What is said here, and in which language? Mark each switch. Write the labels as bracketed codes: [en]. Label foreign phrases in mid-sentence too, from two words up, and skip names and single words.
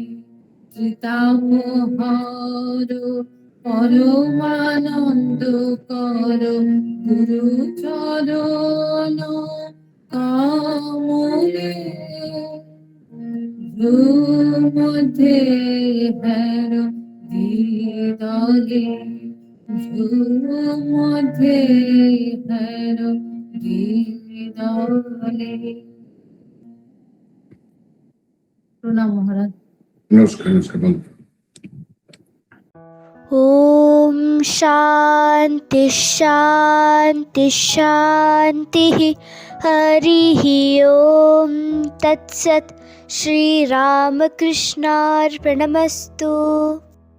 [bn] চিতাপহর পরমানন্দ কর গুরু চরণ কমলে মধ্যে হের দলে মধ্যে হের দলে। প্রণাম মহারাজ। নমস্কার। নমস্কার বন্ধু। [sa] ओम शांति शांति शांति हरि ओम तत्सत् श्री रामकृष्णार्पणमस्तु।